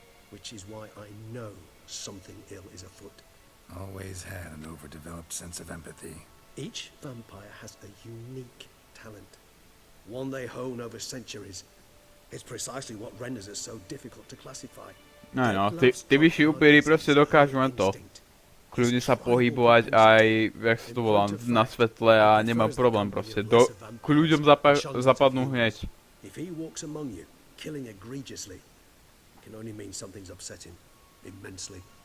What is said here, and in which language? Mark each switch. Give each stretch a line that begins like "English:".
English: Which is why I know something ill is afoot. Always had an overdeveloped sense of empathy. Each vampire has a unique talent. One they hone over centuries. It's precisely what renders it so difficult to classify.
Slovak: No, tí vyšší upíry proste dokážu len to. Kľudne sa pohybovať aj, jak sa to volá, na svetle a nemajú problém proste. K ľuďom zapadnú hneď.
English: If he walks among you, killing egregiously, it can only mean something's upset him immensely.